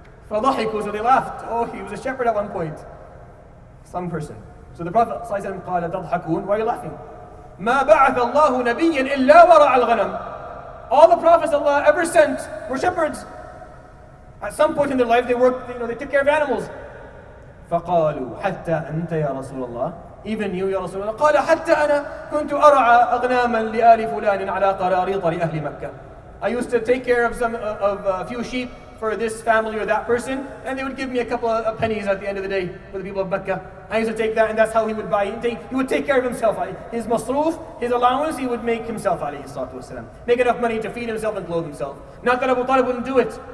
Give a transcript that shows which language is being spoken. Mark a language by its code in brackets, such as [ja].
[ar] فَضَحِكُوا, [en] so they laughed. Oh, he was a shepherd at one point. Some person. So the Prophet ﷺ [ar] قال تضحكون, [en] why are you laughing? [ar] مَا بَعَثَ اللَّهُ نَبِيًّا إِلَّا وَرَعَ الْغَنَمِ. [en] All the prophets Allah ever sent were shepherds. At some point in their life, they worked, they took care of animals. [ar] فقالوا حتى أنت يا رسول الله. [en] Even you, [ar] يا رسول الله. قال حتى أنا كنت أرعى أغناما لآل فلان على قراريط لأهل مكة. [en] I used to take care of a few sheep for this family or that person, and they would give me a couple of pennies at the end of the day for the people of Mecca. I used to take that, and that's how he would buy. He would take care of himself. His masroof, his allowance, he would make himself, alayhi salatu wasalam. Make enough money to feed himself and clothe himself. Not that Abu Talib wouldn't do it,